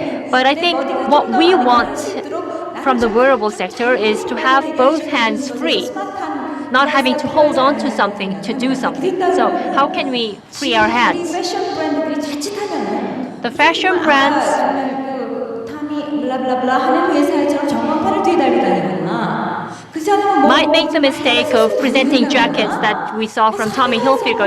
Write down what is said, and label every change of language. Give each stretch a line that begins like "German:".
English: But I think what we want from the wearable sector is to have both hands free, not having to hold on to something to do something. So how can we free our hands?
Korean: 패션 브랜드들이 자칫하면은
English: The fashion brands
Korean: 정말 그 탐이 블라블라블라 하는 회사처럼 전광판을 뒤에 달고 다니거나 그 사람은 뭐
English: might make the mistake of presenting jackets that we saw from Tommy Hilfiger.